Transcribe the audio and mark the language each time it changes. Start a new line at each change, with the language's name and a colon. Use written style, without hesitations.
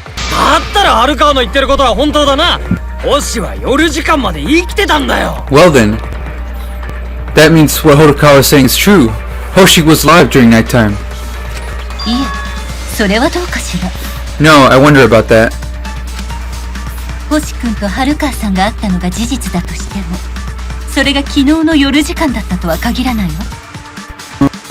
Japanese: だったら春川の言ってることは本当だな。星は夜時間まで生きてたんだよ。
English: Well then, that means what Harukawa is saying is true. Hoshi was live during nighttime.
Japanese: いえ、それはどうかしら。
English: No, I wonder about that.
Japanese: 星君と春川さんが会ったのが事実だとしても、それが昨日の夜時間だったとは限らないわ。